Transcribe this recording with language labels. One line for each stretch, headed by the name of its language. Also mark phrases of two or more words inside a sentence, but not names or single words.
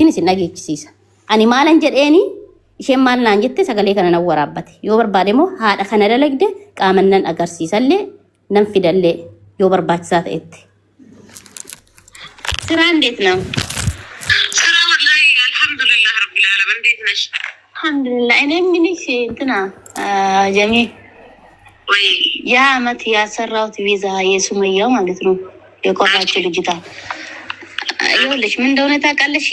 Oromo: akkamittiin isin dhageechisiisa. Ani maalan jedheeni isheen maal naan jette sagalee kana nan waraabbate. Yoo barbaade immoo haadha kana dalagde qaaman nan agarsiisallee nan fidallee yoo barbaachisaa ta'etti.
Amharic: ስራ እንዴት ነው? ስራ
Arabic: والله الحمد لله رب العالمين።
Amharic: እንዴት ነሽ? አልሐምዱሊላህ። እኔ ምንሽ እንትና ጀሚ ወይ ያ አመት ያሰራሁት ቪዛ የሱመያው ማለት ነው የቆራችው ልጅታ ይኸውልሽ ምን እንደሆነ ታውቃለሽ?